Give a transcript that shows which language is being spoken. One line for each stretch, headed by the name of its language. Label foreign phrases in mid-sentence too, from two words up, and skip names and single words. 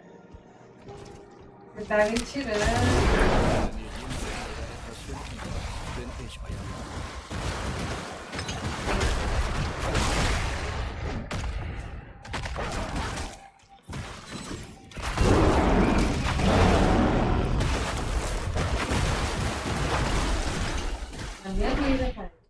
Portuguese: Você tá me tirando.
German: Bin ich euer Mann.
Portuguese: Na minha vida, cara.